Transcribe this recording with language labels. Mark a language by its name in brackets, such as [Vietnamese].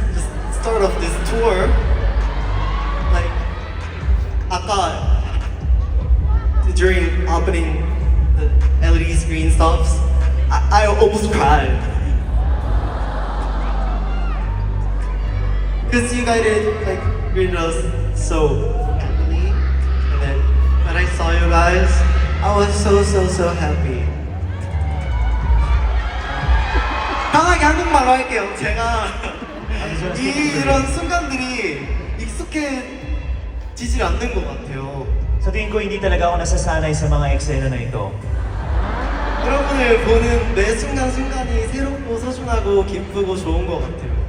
[English] Just start off this tour. Like, [Korean] 아까 [English] during opening the LED screen stops, I almost cried. Because you guys did like greeted us so happily, and then when I saw you guys, I was so happy. [Korean] 편하게 한국말로 할게요. 제가 이런 순간들이 익숙해지질 않는 것 같아요. [Filipino] Sa tingin ko, hindi talaga ako nasasanay sa mga eksena na ito. [Korean] 여러분을 보는 매 순간순간이 새롭고 소중하고 기쁘고 좋은 것 같아요.